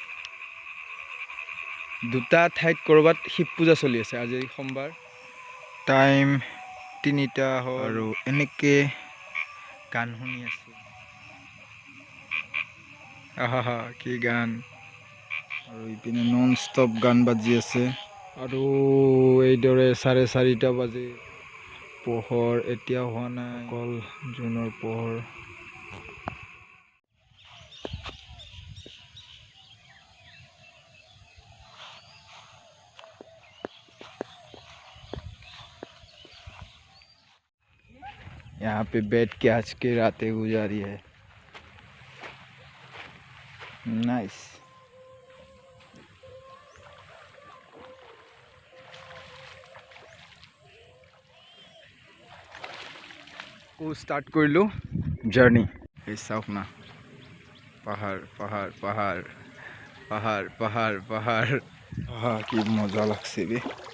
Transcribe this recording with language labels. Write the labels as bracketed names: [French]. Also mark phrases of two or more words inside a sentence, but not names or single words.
[Assamese] দুটা ঠাইত ক'ৰবাত শিৱ পূজা চলি আছে আজি সোমবাৰ টাইম 3টা হয় আৰু এনেকৈ গান শুনি আছোঁ আহা কি গান আৰু ইপিনে নন ষ্টপ গান বাজি আছে আৰু এইদৰে 4:30 বাজি পোহৰ এতিয়া হোৱা নাই অকল জোনৰ পোহৰ [Hindi] यहाँ पे बैठ के आज की रातें गुजारी है नाइस को स्टार्ट [Assamese] কৰিলোঁ জাৰ্নি এই চাওক না পাহাৰ পাহাৰ পাহাৰ পাহাৰ পাহাৰ পাহাৰ কি মজা লাগছে বে